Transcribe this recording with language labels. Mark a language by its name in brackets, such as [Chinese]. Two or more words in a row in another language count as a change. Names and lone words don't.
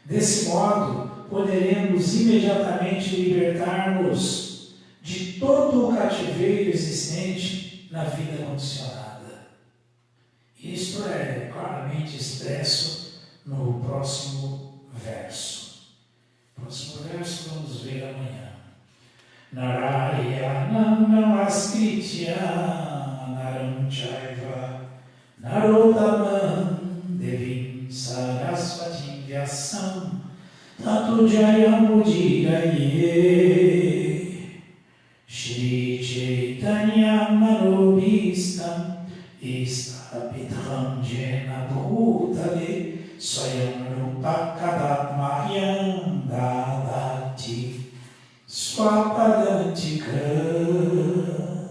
[Portuguese] Desse modo, poderemos imediatamente libertar-nos de todo o cativeiro existente na vida condicionada. Isto é claramente expresso no próximo verso. Próximo verso vamos ver amanhã. [Sanskrit] नारायणं नमस्कृत्य नरं चैव नरोत्तमं देवीं सरस्वतीं व्यासं ततो जयमुदीरये श्री चैतन्य मनोऽभीष्टं स्थापितं येन भूतले स्वयं रूप कदा मह्यं ददाति स्वपदान्तिक.